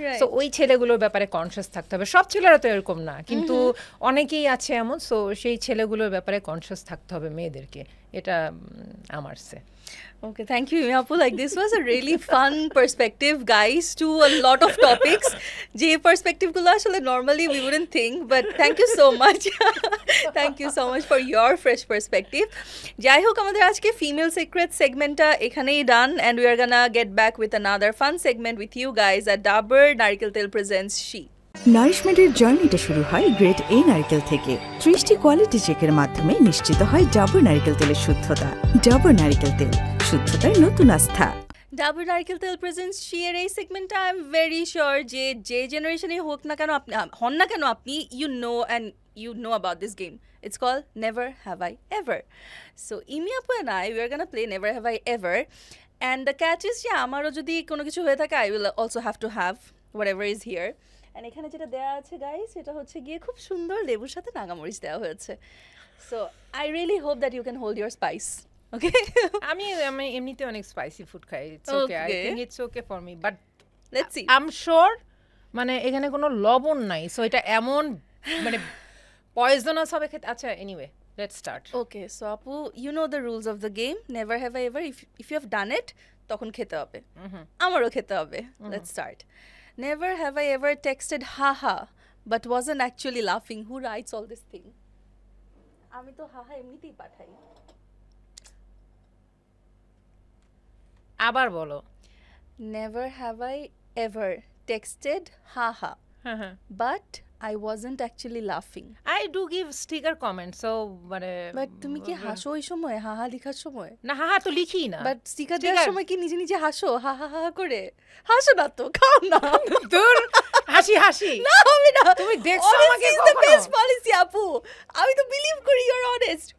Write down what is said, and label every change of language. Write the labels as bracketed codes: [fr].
[bn] So ওই ছেলেগুলোর ব্যাপারে conscious থাকতে হবে। সব ছেলেরা তো এরকম না, কিন্তু অনেকেই আছে এমন। সো সেই ছেলেগুলোর ব্যাপারে কনসিয়াস থাকতে হবে মেয়েদেরকে, এটা আমার সে। [en] Okay, thank you, Imapu. Like, this was a really fun perspective, guys, to a lot of topics. J perspective gulo ashole normally we wouldn't think, but thank you so much. Thank you so much for your fresh perspective. Jai hok amader ajke female secret segment ta ekhanei done, and we are gonna get back with another fun segment with you guys at Dabur Narikal Tel presents She. [bn] নারিশমেন্টের জার্নিটা শুরু হয় great এ নারকেল থেকে। 30টি quality চেকের মাধ্যমে নিশ্চিত হয় ডাবর নারকেল তেলের শুদ্ধতা। ডাবর নারকেল তেল, শুদ্ধতার নতুন আস্থা। Dabur Narikal Tel presents She এর এই সেগমেন্টটা আই এম ভেরি শিওর যে জেনারেশনে হোক না কেন, আপনি হন না কেন, আপনি you know about this game. [en] It's called Never Have I Ever. So Imi Apu and we are gonna play Never Have I Ever, and the catch is আমারও যদি কোনো কিছু হয়ে থাকে, I will also have to have whatever is here. [bn] And এখানে যেটা দেওয়া আছে গাইস, এটা হচ্ছে গিয়ে খুব সুন্দর লেবুর সাথে নাগামরিচ দেওয়া হয়েছে। [en] So I really hope that you can hold your spice. Okay, আমি এমনিতে অনেক spicy food খাই, it's okay, I think it's okay for me, but let's see. [bn] I am sure মানে এখানে কোনো লবণ নাই, সো এটা এমন মানে পয়জনাস হবে খেতে। [en] আচ্ছা, anyway let's start. Okay, so আপু, you know the rules of the game. Never have I ever, if you have done it তখন খেতে হবে, আমারও খেতে হবে। Let's start. Never have I ever texted haha but wasn't actually laughing. Who writes all this thing? [bn] আমি তো হাহা এমনিতেই পাঠাই। আবার বলো। [en] Never have I ever texted haha but I wasn't actually laughing. I do give sticker comments, so মানে [bn] but তুমি কি হাসো ওই সময়, হাহা লেখার সময়? না, হাহা তো লিখি না, বাট স্টিকার দেওয়ার সময় কি নিজে নিজে হাসো, হাহা হাহা করে? হাসো না তো, খাও না। তোর হাসি হাসি না হবে না, তুমি দেখছো আমাকে কখনো? the best policy আপু, আমি তো বিলিভ করি ইউ আর অনেস্ট।